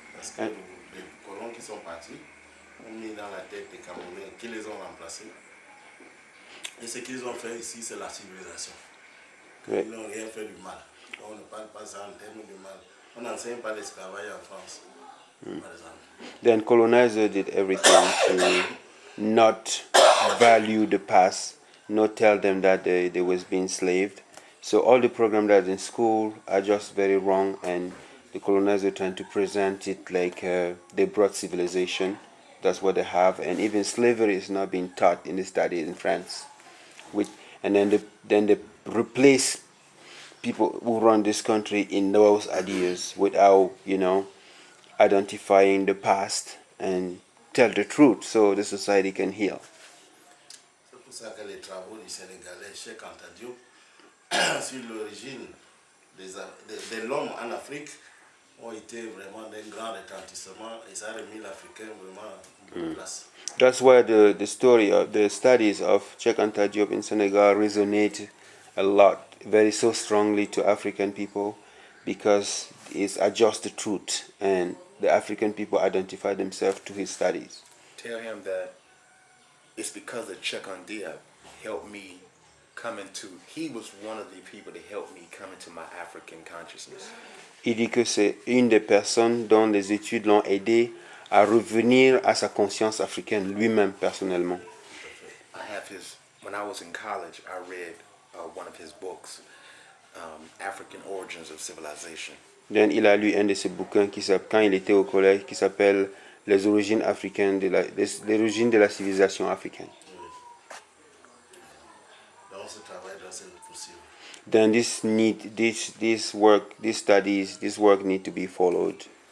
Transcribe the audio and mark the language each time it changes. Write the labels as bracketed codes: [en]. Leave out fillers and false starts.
[fr] Parce que les colons qui sont partis ont mis dans la tête des Camerounais qui les ont remplacés. Et ce qu'ils ont fait ici, c'est la civilisation. Ouais. Ils n'ont rien fait du mal. On ne parle pas ça en termes de mal. On n'enseigne pas l'esclavage en France, par exemple. [en] Then colonizer did everything to not value the past, not tell them that they was being enslaved. So all the programs that in school are just very wrong, and the colonizer trying to present it like they brought civilization. That's what they have, and even slavery is not being taught in the studies in France. And then they replace people who run this country in those ideas without identifying the past and tell the truth so the society can heal. [fr] C'est pour ça que les travaux du Sénégalais Cheikh Anta Diop sur l'origine de l'homme en Afrique ont été vraiment d'un grand retentissement et ça a remis l'Africain vraiment en bonne place. [en] That's why the story of the studies of Cheikh Anta Diop in Senegal resonate a lot, so strongly to African people, because it's just the truth, and the African people identify themselves to his studies. Tell him that it's because of Cheikh Anta Diop helped me he was one of the people that helped me come into my African consciousness. [fr] Il dit que c'est une des personnes dont les études l'ont aidé à revenir à sa conscience africaine lui-même personnellement. [en] When I was in college, I read one of his books, African Origins of Civilization. [fr] Then il a lu un de ses bouquins quand il était au collège, qui s'appelle Les origines africaines l'origine de la civilisation africaine. Donc ce travail doit être possible. [en] Then this work, these studies, this work need to be followed.